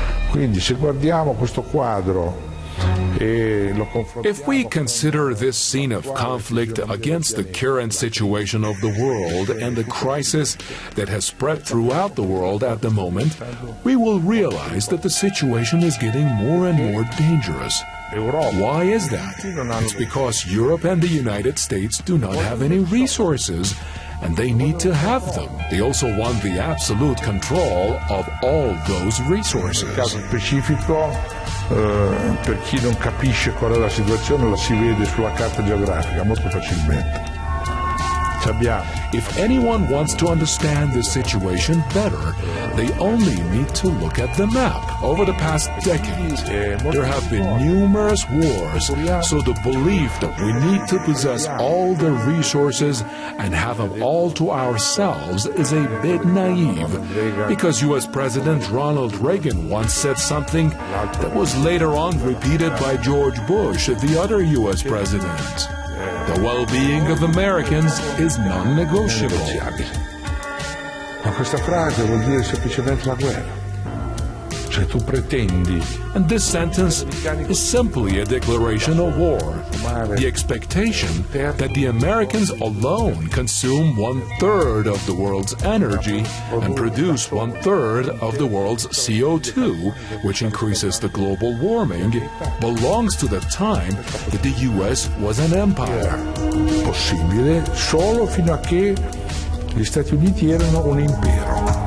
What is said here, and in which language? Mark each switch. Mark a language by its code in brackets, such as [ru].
[it] Quindi se guardiamo questo quadro. [en] If we consider this scene of conflict against the current situation of the world and the crisis that has spread throughout the world at the moment, we will realize that the situation is getting more and more dangerous. Why is that? It's because Europe and the United States do not have any resources, and they need to have them. They also want the absolute control of all those resources. [it] Nel caso specifico, per chi non capisce qual è la situazione, la si vede sulla carta geografica molto facilmente. [en] If anyone wants to understand this situation better, they only need to look at the map. Over the past decades, there have been numerous wars, so the belief that we need to possess all the resources and have them all to ourselves is a bit naive, because U.S. President Ronald Reagan once said something that was later on repeated by George Bush, the other U.S. president. The well-being of Americans is non-negotiable. [it] Ma questa frase vuol dire semplicemente la guerra. Cioè tu pretendi. [en] And this sentence is simply a declaration of war. The expectation that the Americans alone consume 1/3 of the world's energy and produce 1/3 of the world's CO2, which increases the global warming, belongs to the time that the U.S. was an empire. [it] Possibile solo fino a che gli Stati Uniti erano un impero.